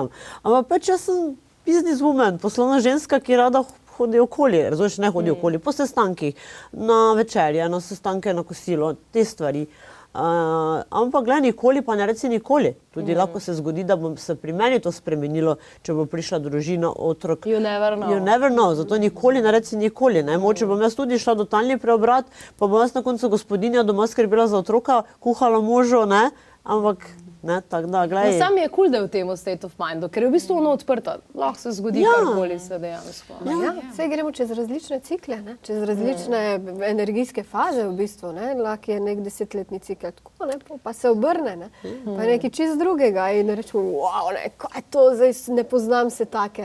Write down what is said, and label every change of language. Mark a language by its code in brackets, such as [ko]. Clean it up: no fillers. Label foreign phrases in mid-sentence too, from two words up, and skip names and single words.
[sl] Ampak pač jaz sem businesswoman, poslovna ženska, ki rada hodi okoli, razumeš, ne hodi okoli, po sestankih, na večerje, na sestanke, na kosilo, te stvari. Ampak gledaj, nikoli pa ne reci nikoli. Tudi lahko se zgodi, da bo se pri meni to spremenilo, če bo prišla družina, otrok. [en] You never know. You never know, [sl] zato nikoli ne reci nikoli. Mogoče bom jaz tudi šla totalni preobrat, pa bom jaz na koncu gospodinja doma skrbela za otroka, kuhala možu, ne, ampak ne, tako da, gledaj. Sam je cool, da je v tem [en] state of mindu, [sl] ker je v bistvu ono odprto. Lahko se zgodi karkoli se dejansko. Saj gremo čez različne cikle, čez različne energijske faze v bistvu. Lahko je nek 10-letni cikel tako, pa se obrne, pa je nekaj čist drugega in rečemo, wow, kaj to, zdaj ne poznam se take.